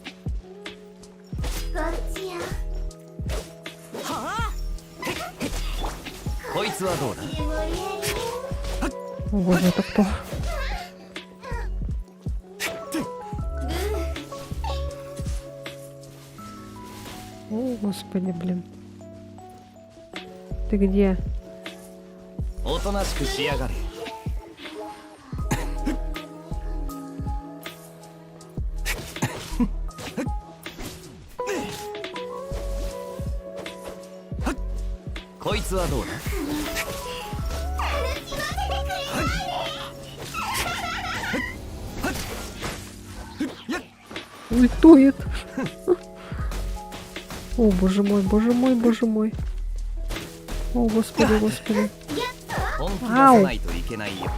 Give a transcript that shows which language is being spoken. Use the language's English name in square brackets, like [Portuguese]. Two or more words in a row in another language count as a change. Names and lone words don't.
[Russian] Ой, [Japanese] こいつはどうだ。 [Russian] О, боже, это кто? О, господи, блин. Ты где? [Japanese] おとなしくしやがれ。 こいつはどうだ。 [Russian] Ультует. О, боже мой, боже мой, боже мой. О, господи, господи. [Japanese] 本気出さないといけないよ。